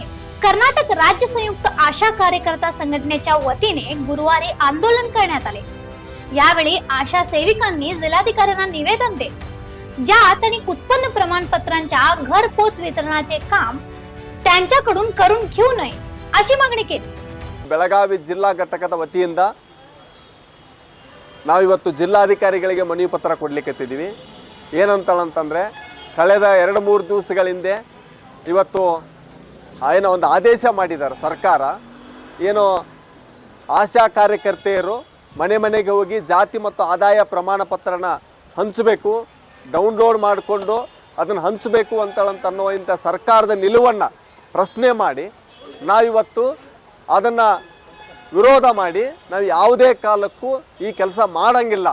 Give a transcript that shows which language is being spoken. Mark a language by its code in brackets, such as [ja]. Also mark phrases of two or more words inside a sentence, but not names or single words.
[mr] कर्नाटक राज्य संयुक्त आशा कार्यकर्ता संघटनेच्या वतीने गुरुवारी आंदोलन करण्यात आले। यावेळी आशा सेविकांनी जिल्हाधिकाऱ्यांना निवेदन देत जात आणि उत्पन्न प्रमाणपत्रांच्या घरपोच वितरणाचे काम त्यांच्याकडून करून घेऊ नये अशी मागणी केली। [kn] ಬೆಳಗಾವಿ ಜಿಲ್ಲಾ ಘಟಕದ ವತಿಯಿಂದ ನಾವಿವತ್ತು ಜಿಲ್ಲಾಧಿಕಾರಿಗಳಿಗೆ ಮನವಿ ಪತ್ರ ಕೊಡಲಿಕ್ಕೆತ್ತಿದ್ದೀವಿ। ಏನಂತಂದ್ರೆ ಕಳೆದ 2-3 ದಿವಸಗಳ ಹಿಂದೆ ಇವತ್ತು ಏನೋ ಒಂದು ಆದೇಶ ಮಾಡಿದ್ದಾರೆ ಸರ್ಕಾರ। ಏನೋ ಆಶಾ ಕಾರ್ಯಕರ್ತೆಯರು ಮನೆ ಮನೆಗೆ ಹೋಗಿ ಜಾತಿ ಮತ್ತು ಆದಾಯ ಪ್ರಮಾಣ ಪತ್ರನ ಹಂಚಬೇಕು, ಡೌನ್ಲೋಡ್ ಮಾಡಿಕೊಂಡು ಅದನ್ನು ಹಂಚಬೇಕು ಅನ್ನುವಂಥ ಸರ್ಕಾರದ ನಿಲುವನ್ನು ಪ್ರಶ್ನೆ ಮಾಡಿ ನಾವಿವತ್ತು ಅದನ್ನು ವಿರೋಧ ಮಾಡಿ ನಾವು ಯಾವುದೇ ಕಾಲಕ್ಕೂ ಈ ಕೆಲಸ ಮಾಡೋಂಗಿಲ್ಲ।